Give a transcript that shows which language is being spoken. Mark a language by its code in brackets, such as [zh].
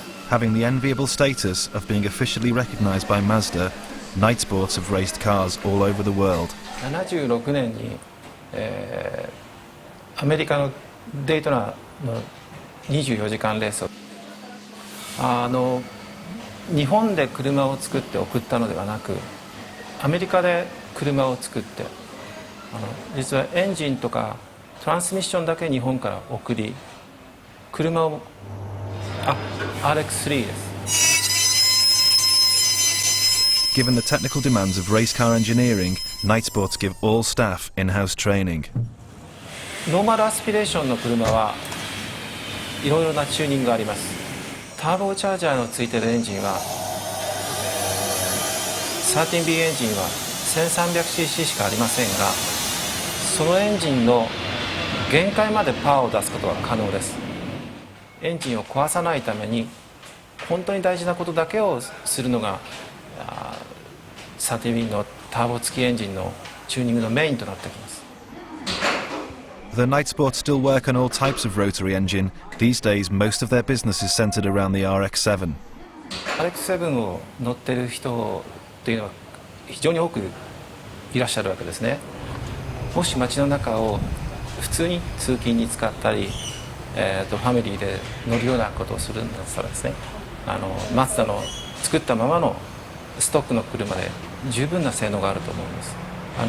[en] Having the enviable status of being officially recognised by Mazda, Knightsports have raced cars all over the world. [ja] 76年に、アメリカのデイトナの24時間レースを日本で車を作って送ったのではなく、アメリカで車を作って、実はエンジンとかトランスミッションだけ日本から送り、車をRX3 です。 [en] Given the technical demands of race car engineering, Knightsports give all staff in-house training. [ja] ノーマルアスピレーションの車はいろいろなチューニングがあります。ターボチャージャーのついているエンジンは 13B エンジンは 1300cc しかありませんが、そのエンジンの限界までパワーを出すことが可能です。エンジンを壊さないために本当に大事なことだけをするのが 13B のターボ付きエンジンのチューニングのメインとなってきます。 [en] Though Knightsports still work on all types of rotary engine, these days most of their business is centred around the RX-7. [ja] RX-7 を乗っている人というのは非常に多くいらっしゃるわけですね。もし街の中を普通に通勤に使ったり、ファミリーで乗るようなことをするんだったらですね、マツダの作ったままのストックの車で十分な性能があると思います。